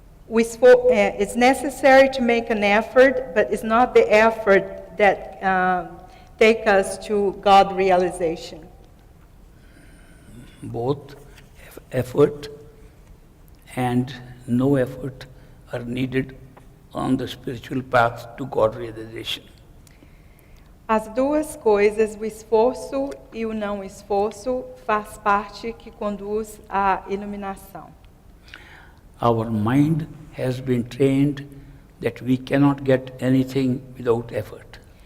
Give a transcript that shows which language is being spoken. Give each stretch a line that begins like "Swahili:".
English: It's necessary to make an effort, but it's not the effort that take us to God realization. Both effort and no effort are needed on the spiritual path to God realization.
Portuguese: As duas coisas, o esforço e o não esforço, faz parte que conduz à iluminação.
English: Our mind has been trained that we cannot get anything without effort.